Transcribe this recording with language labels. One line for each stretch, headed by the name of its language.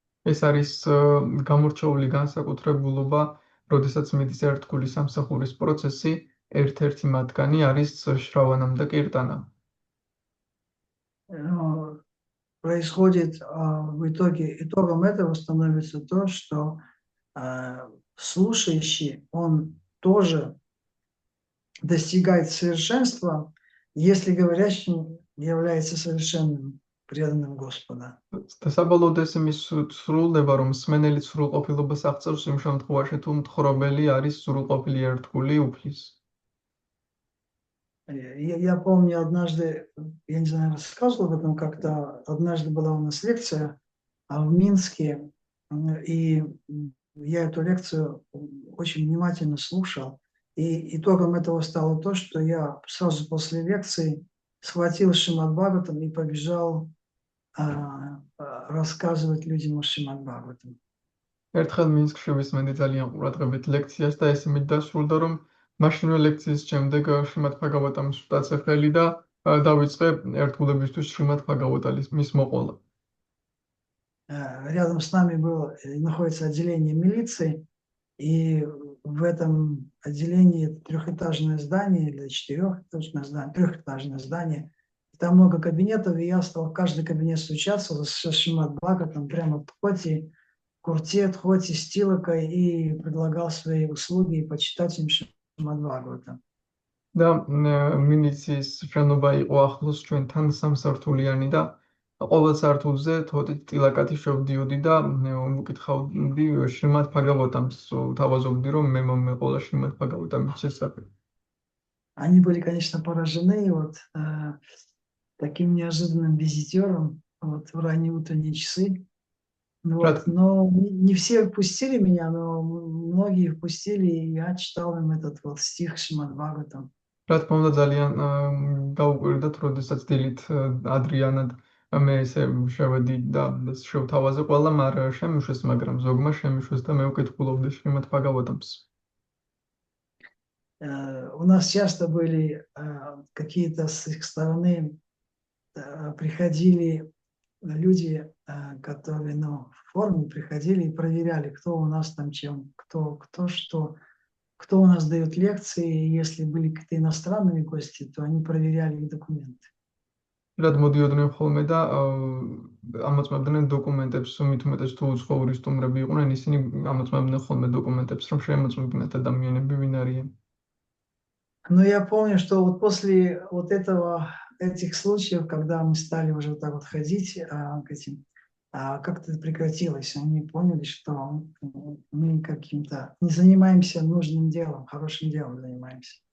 Georgian: ეს არის გამორჩეული განსაკუთრებულობა, როდესაც მიდის ერთგული სამსახურის პროცესი, ერთ-ერთი მათგანი არის შრავანამ და კირტანა.
Russian: Происходит итогом этого становится то, что слушающий, он тоже достигает совершенства, если говорящим является совершенным, преданным Господа.
Georgian: Საბოლოოდ ეს იმის სრულდება, რომ მსმენელი სრულყოფილობას აღწევს იმ შემთხვევაში, თუ მთხრობელი არის სრულყოფილი ერთგული უფლის.
Russian: Я помню однажды, я не знаю, рассказывал об этом как-то, однажды была у нас лекция в Минске, и я эту лекцию очень внимательно слушал, и итогом этого стало то, что я сразу после лекции схватил Шримад Бхагаватам и побежал рассказывать людям о Шримад Бхагаватам.
Georgian: ერთხელ მინსკში ვისმენდი ძალიან ყურადღებით ლექციას და ეს იმით დასრულდა, რომ მაშინვე ლექციის შემდეგ შრიმად ბჰაგავატამის ვტაცე ხელი და დავიწყე ერთგულებისთვის შრიმად ბჰაგავატამის მოყოლა.
Russian: Рядом с нами находится отделение милиции, и в этом отделении трехэтажное здание или четырехэтажное здание, трехэтажное здание. Там много кабинетов, и я стал в каждый кабинет стучаться со Шримад Бхагаватом прямо в входе, куртет, хоти, стилокой и предлагал свои услуги почитателям Шримад Бхагавата.
Georgian: და მინიცის შენობა იყო ახლოს ჩვენთან სამსართულიანი და ყოველ სართულზე თოთით ტილაკათი შევდიოდი და მოკითხავდი შრიმად ბჰაგავატამს, თავაზობდი რომ მე მომეყოლა შრიმად ბჰაგავატამის შესახებ.
Russian: Они были, конечно, поражены вот таким неожиданным визитером вот, в ранние утренние часы. Вот, но не все впустили меня, но многие впустили, и я читал им этот вот стих Шримад Бхагаватам.
Georgian: რა თქმა უნდა ძალიან გაუკვირდათ, როდესაც დილით ადრიანად მე ესე შევედი და შევთავაზე ყველამ არ შემიშვეს, მაგრამ ზოგმა შემიშვეს და მე ვკითხულობდი შრიმად ბჰაგავატამს.
Russian: У нас часто были какие-то с их стороны приходили люди, которые в форме приходили и проверяли, кто у нас там чем, кто что, кто у нас дает лекции. Если были какие-то иностранные гости, то они проверяли их документы.
Georgian: რად მოდიოდნენ ხოლმე და ამოწმებდნენ დოკუმენტებს, მით უმეტეს თუ უცხოური სტუმრები იყვნენ, ისინი ამოწმებდნენ ხოლმე დოკუმენტებს, რომ შემოწმებინათ ადამიანები ვინ არიან.
Russian: Но я помню, что вот после вот этих случаев, когда мы стали уже вот так вот ходить к этим, как-то прекратилось. Они поняли, что мы каким-то не занимаемся нужным делом, хорошим делом занимаемся.